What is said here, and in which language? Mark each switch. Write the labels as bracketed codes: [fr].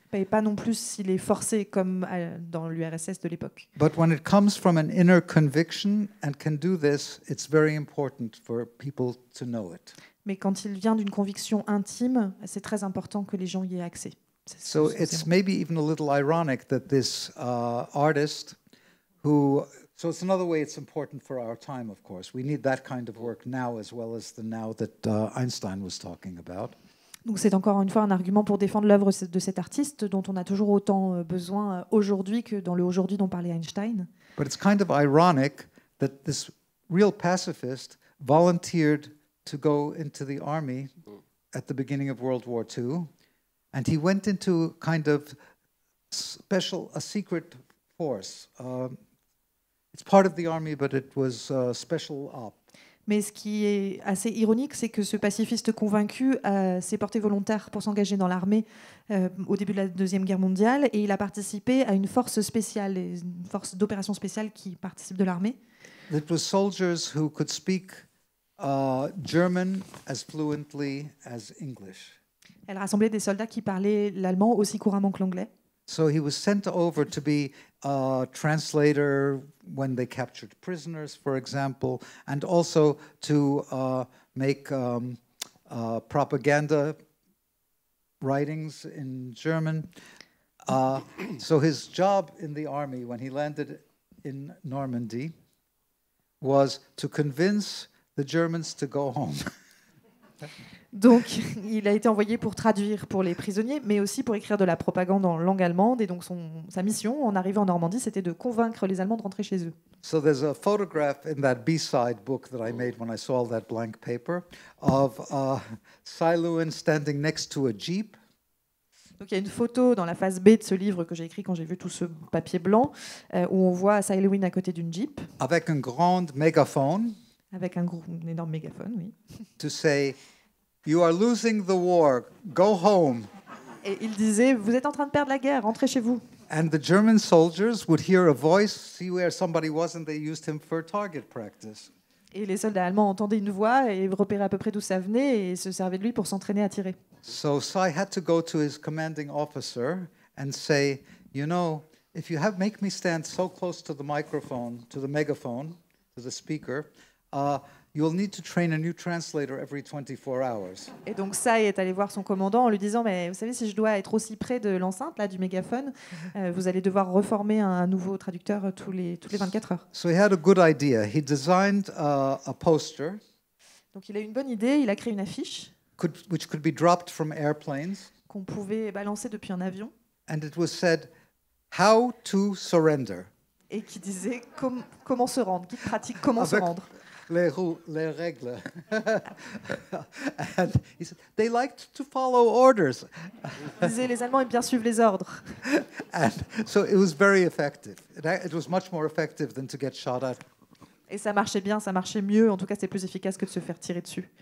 [fr] Et pas non plus s'il est forcé comme dans l'URSS de l'époque. [en] But when it comes from an inner conviction and can do this, it's very important for people to know it. [fr] Mais quand il vient d'une conviction intime, c'est très important que les gens y aient accès. [en] So it's maybe even a little ironic that this artist who So it's another way it's important for our time, of course. We need that kind of work now as well as the now that Einstein was talking about. [fr] Donc c'est encore une fois un argument pour défendre l'œuvre de cet artiste dont on a toujours autant besoin aujourd'hui que dans le aujourd'hui dont parlait Einstein. [en] But it's kind of ironic that this real pacifist volunteered to go into the army at the beginning of World War II, and he went into kind of a secret force. It's part of the army, but it was special op. [fr] Mais ce qui est assez ironique, c'est que ce pacifiste convaincu s'est porté volontaire pour s'engager dans l'armée au début de la Deuxième Guerre mondiale, et il a participé à une force spéciale, une force d'opération spéciale qui participe de l'armée. [en] It was soldiers who could speak German as fluently as English. [fr] Elle rassemblait des soldats qui parlaient l'allemand aussi couramment que l'anglais. [en] So he was sent over to be a translator when they captured prisoners, for example, and also to make propaganda writings in German. So his job in the army when he landed in Normandy was to convince the Germans to go home. [fr] Donc, il a été envoyé pour traduire pour les prisonniers, mais aussi pour écrire de la propagande en langue allemande. Et donc, sa mission, en arrivant en Normandie, c'était de convaincre les Allemands de rentrer chez eux. [en] So there's a photograph in that B-side book that I made when I saw all that blank paper of Cy Lewin standing next to a Jeep. [fr] Donc, il y a une photo dans la phase B de ce livre que j'ai écrit quand j'ai vu tout ce papier blanc, où on voit Cy Lewin à côté d'une Jeep. Avec un grand mégaphone. Avec un énorme mégaphone, oui. [en] To say, "You are losing the war. Go home." [fr] Et il disait, vous êtes en train de perdre la guerre, rentrez chez vous. [en] And the German soldiers would hear a voice, see where somebody was, and they used him for target practice. [fr] Et les soldats allemands entendaient une voix et repéraient à peu près d'où ça venait et se servaient de lui pour s'entraîner à tirer. [en] So Cy had to go to his commanding officer and say, "You know, if you make me stand so close to the microphone, to the megaphone, to the speaker, you'll need to train a new translator every 24 hours." [fr] Et donc Cy est allé voir son commandant en lui disant, mais vous savez, si je dois être aussi près de l'enceinte, là, du mégaphone, vous allez devoir reformer un nouveau traducteur toutes les 24 heures. [en] So he had a good idea. He designed a poster. [fr] Donc il a eu une bonne idée, il a créé une affiche [en] Which could be dropped from airplanes. [fr] Qu'on pouvait balancer depuis un avion. [en] And it was said, "How to surrender." [fr] Et qui disait comment se rendre, qui pratique comment se rendre. Les règles. [en] And he said, they liked to follow orders. [fr] Il disait, les Allemands aiment bien suivre les ordres. [en] And so it was very effective. It was much more effective than to get shot at. [fr] Et ça marchait bien, ça marchait mieux. En tout cas, c'était plus efficace que de se faire tirer dessus.